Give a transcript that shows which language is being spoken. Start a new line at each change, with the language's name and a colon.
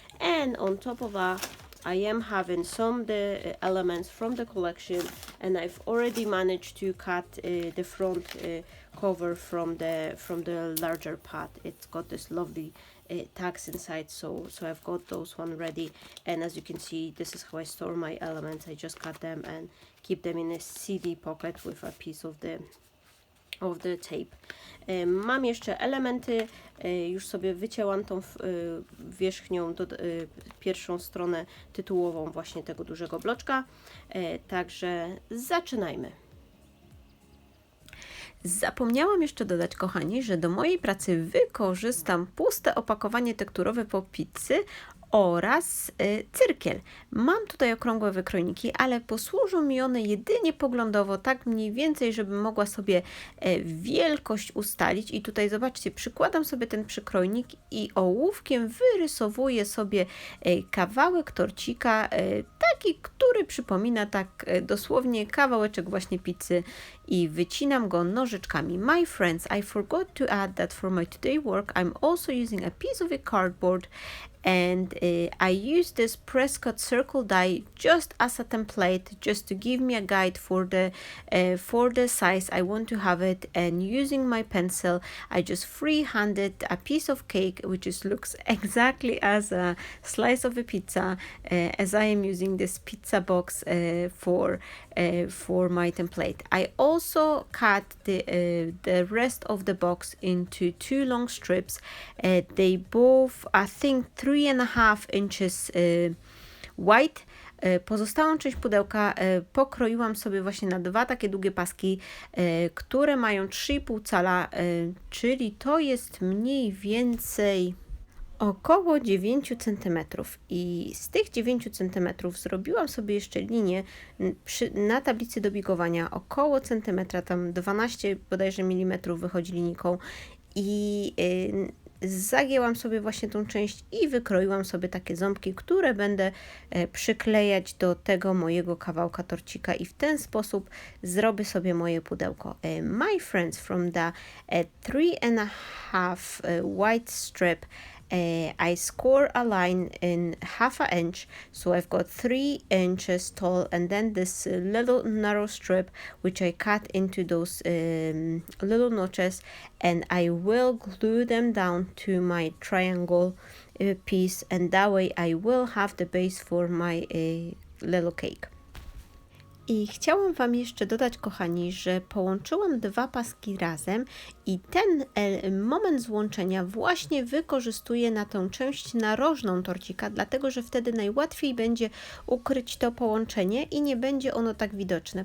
English: And on top of that, I am having some the elements from the collection, and I've already managed to cut the front cover from the larger pot. It's got this lovely tags inside, so I've got those one ready. And as you can see, this is how I store my elements. I just cut them and keep them in a CD pocket with a piece of the tape.
Polish: Mam jeszcze elementy, już sobie wycięłam tą wierzchnią, pierwszą stronę tytułową właśnie tego dużego bloczka, także zaczynajmy. Zapomniałam jeszcze dodać, kochani, że do mojej pracy wykorzystam puste opakowanie tekturowe po pizzy oraz cyrkiel. Mam tutaj okrągłe wykrojniki, ale posłużą mi one jedynie poglądowo, tak mniej więcej, żebym mogła sobie wielkość ustalić. I tutaj zobaczcie, przykładam sobie ten przykrojnik i ołówkiem wyrysowuję sobie kawałek torcika, taki, który przypomina tak dosłownie kawałeczek właśnie pizzy, i wycinam go nożyczkami.
English: My friends, I forgot to add that for my today work I'm also using a piece of a cardboard, and I use this Prescott circle die just as a template, just to give me a guide for the size I want to have it. And using my pencil, I just freehanded a piece of cake which looks exactly as a slice of a pizza, as I am using this pizza box for my template. I also cut the rest of the box into two long strips. They both, I think, 3.5 inches wide.
Polish: Pozostałą część pudełka pokroiłam sobie właśnie na dwa takie długie paski, które mają 3,5 cala, czyli to jest mniej więcej około 9 cm. I z tych 9 cm zrobiłam sobie jeszcze linię na tablicy do bigowania około centymetra, tam 12 bodajże milimetrów wychodzi linijką. i zagięłam sobie właśnie tą część i wykroiłam sobie takie ząbki, które będę przyklejać do tego mojego kawałka torcika i w ten sposób zrobię sobie moje pudełko.
English: My friends, from the 3.5 white strip, I score a line in half an inch, so I've got 3 inches tall, and then this little narrow strip which I cut into those little notches, and I will glue them down to my triangle piece, and that way I will have the base for my little cake.
Polish: I chciałam Wam jeszcze dodać, kochani, że połączyłam dwa paski razem i ten moment złączenia właśnie wykorzystuję na tę część narożną torcika, dlatego że wtedy najłatwiej będzie ukryć to połączenie i nie będzie ono tak widoczne.